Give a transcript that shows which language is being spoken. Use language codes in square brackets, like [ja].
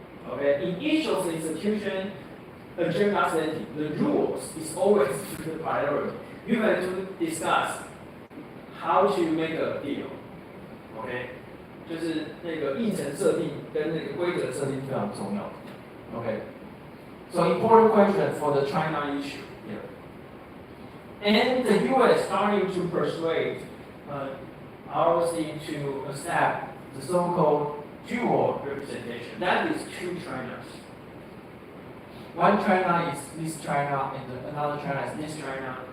[en] Okay, in each of the institutions, agenda setting, the rules is always the priority. You have to discuss how to make a deal. Okay. [zh] 就是那个议程设定跟那个规则设定非常重要。 [en] Okay, so important question for the China issue here. And the U.S. starting to persuade ROC to accept the so-called dual representation. That is two Chinas. One China is this China, and another China is this China.